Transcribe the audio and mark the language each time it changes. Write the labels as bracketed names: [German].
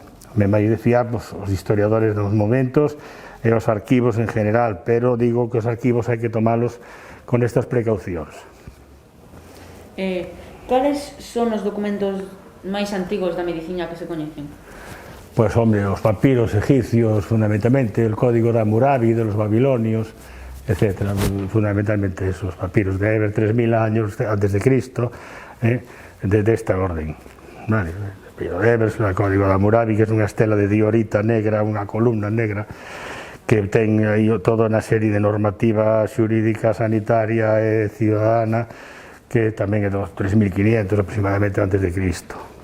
[Galician] Máis de fiar os historiadores dos momentos e os arquivos en general, pero digo que os arquivos hai que tomalos con estas precaucións. Cales son os documentos máis antigos da medicina que se coñecen? [Spanish] Pues hombre, [Galician] os papiros egipcios, [Spanish] fundamentalmente, el código de Hammurabi, de los babilonios, etcétera, fundamentalmente esos papiros de haber 3000 años antes de Cristo, de esta orden. Vale. [Galician] Evers, [Spanish] el código de Hammurabi, que es [Galician] unha estela de diorita negra, unha columna negra, que ten aí toda unha serie de normativa xurídica, sanitaria e ciudadana, que tamén é dos 3500 aproximadamente antes de Cristo.